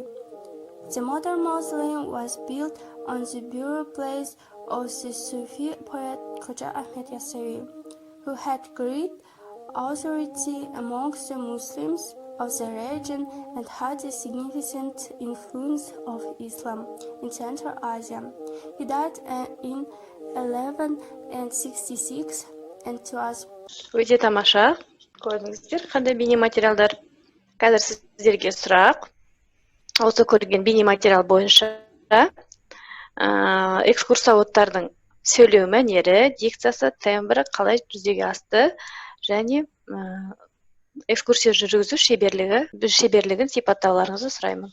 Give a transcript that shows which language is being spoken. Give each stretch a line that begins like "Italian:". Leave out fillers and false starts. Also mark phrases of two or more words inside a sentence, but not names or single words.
English: The modern mausoleum was built on the burial place of the Sufi poet Khaja Ahmed Yasawi, who had great authority amongst the Muslims of the region and had a significant influence of Islam in Central Asia. He died in 1166 and was
Kazakh: Өте тамаша. Көрдіңіздер, қандай бейнематериалдар. Қазір сіздерге сұрақ. Осы көрген бейнематериал бойынша экскурсоводтардың сөйлеу мәнері, дикциясы, тембрі қалай жүзеге асты және экскурсия жүргізу шеберлігін сипаттауларыңызды сұраймын.